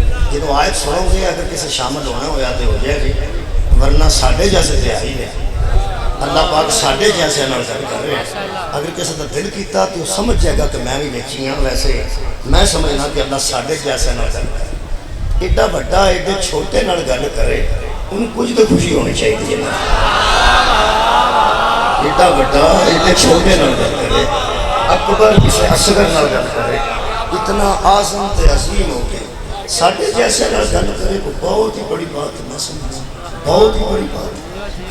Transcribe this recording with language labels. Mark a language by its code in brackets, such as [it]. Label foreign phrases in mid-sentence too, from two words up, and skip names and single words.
[pa] جدو آیت سنو گے اگر کسی شامل ہونا ہویا تو ہو جائے گی، ورنہ ساڈے جیسے تے آئی ہے۔ اللہ پاک ساڈے جیسے نال گل کر رہے ہیں۔ اگر کسی کا دل کیتا تو سمجھ جائے گا کہ میں بھی ویچی ہوں، ویسے میں سمجھنا کہ اللہ ساڈے جیسے نال گل کرے۔ ایڈا بڑا ایڈے چھوٹے نال گل کرے ان کچھ تو خوشی ہونی چاہیے نا۔ ایڈا بڑا ایڈے چھوٹے نال گل کرے، اکبر کسی اصغر نال گل کرے، اتنا اعظم تے عظیم ہو کے ساڈے جیسے نال گل کرے کو بہت ہی بڑی بات میں سمجھا، بہت ہی بڑی بات۔